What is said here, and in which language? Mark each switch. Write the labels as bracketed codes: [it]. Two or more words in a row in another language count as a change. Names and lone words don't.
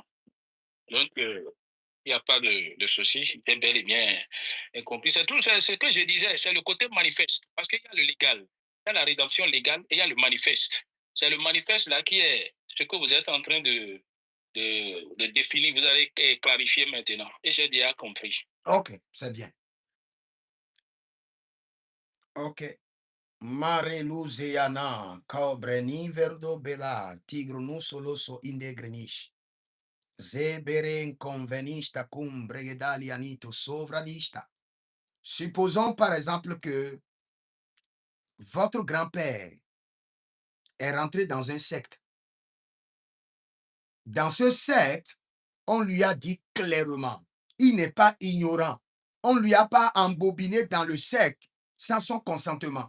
[fr] Donc, il n'y a pas de souci, c'est bel et bien compris. C'est tout ce que je disais, c'est le côté manifeste, parce qu'il y a le légal, il y a la rédemption légale et il y a le manifeste. C'est le manifeste là qui est ce que vous êtes en train de définir, vous allez clarifier maintenant. Et j'ai déjà compris. Ok, c'est bien. Ok. Mareluzeana, Kaubreni verdo bela, tigrunu soloso indegrenish. Zeberen convenista cum bregedalianito sovradista. Supposons par exemple que votre grand-père est rentré dans un secte. Dans ce secte, on lui a dit clairement, il n'est pas ignorant. On ne lui a pas embobiné dans le secte sans son consentement.